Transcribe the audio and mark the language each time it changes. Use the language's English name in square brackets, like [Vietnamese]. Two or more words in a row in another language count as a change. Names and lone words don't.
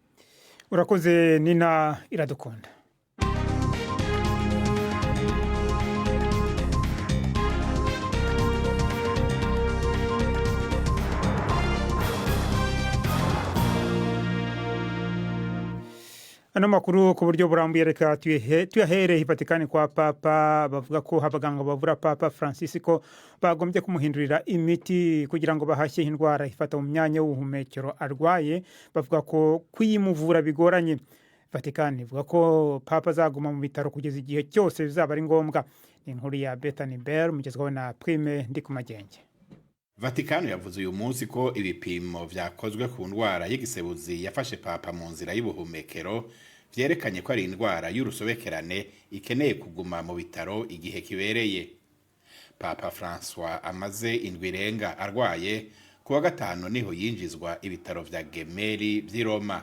[Rundi] urakoze Nina Iradukunda. Ano makuru ku buryo burambuye reka tuyahere Vatikani kwa Papa. [Kinyarwanda] Bavuga ko abaganga bavura Papa Francisco bagombye kumuhindurira imiti kugira ngo bahashye indwara ifata mu myanya y'ubuhumekero arwaye. Bavuga ko kwimuvura bigoranye. Vatikani ivuga ko Papa azaguma mu bitaro kugeza igihe cyose bizaba ari ngombwa. Ni inkuru ya Bethany Bell mugezweho na Prime Ndikumagenge. [Rundi] Vatikano yavuze uyu munsi ko ibipimo vyakozwe ku ndwara y'igisebuzi yafashe Papa mu nzira y'ubuhumekero vyerekanye ko ari indwara y'urusobekerane ikeneye kuguma mu bitaro igihe kibereye. Papa François amaze indwi irenga arwaye, kuwa gatanu niho yinjizwa ibitaro vya Gemelli vy'i Roma.